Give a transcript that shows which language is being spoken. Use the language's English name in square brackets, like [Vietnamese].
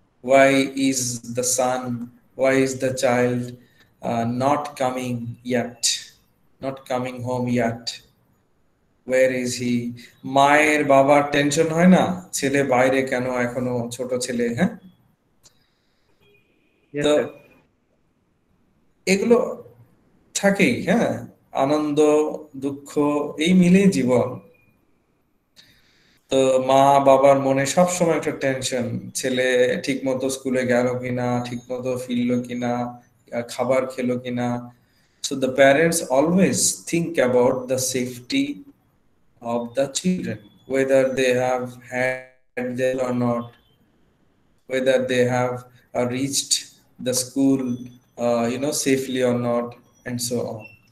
[English] Why is the son, why is the child not coming yet, not coming home yet, where is he? [Bangla] মায়ের বাবার tension হয় না, ছেলে বাইরে কেন এখনো, ছোট ছেলে, হ্যাঁ? [English] Yes, [Bangla] তো [English] sir. [Bangla] এগুলো থাকেই, হ্যাঁ, আনন্দ দুঃখ এই মিলেই জীবন। তো মা বাবার মনে সবসময় একটা টেনশন, ছেলে ঠিক মতো স্কুলে গেল কিনা, ঠিক মতো ফিরলো কিনা, খাবার খেলো কিনা। [English] So the parents always think about the safety of the children, whether they have had their meal or not, whether they have reached the school, safely or not, and so on.